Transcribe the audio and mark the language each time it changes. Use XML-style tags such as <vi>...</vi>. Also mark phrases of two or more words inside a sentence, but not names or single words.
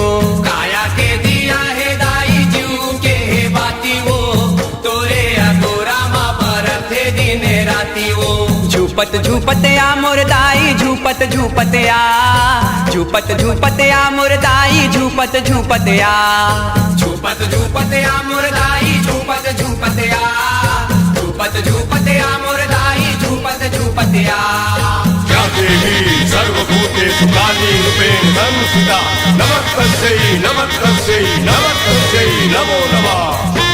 <hne>काया के दिया है दाई जीव के है बाती वो, तोरे अगोरा माँ बरत दिन राती वो। झूपत झूपत आ मोर दाई, झूपत झूपत आ, झूपत झूपत आ मोर दाई, झूपत झूपत आ, झूपत झूपत आ मोर दाई, झूपत झूपत आ, झूपत झूपत आ मोर दाई, झूपत झूपत आ।</hne> <sa>या देवी सर्वभूतेषु कालीरूपेण संस्थिता, नमस्तस्यै नमस्तस्यै नमस्तस्यै नमो नमः।</sa>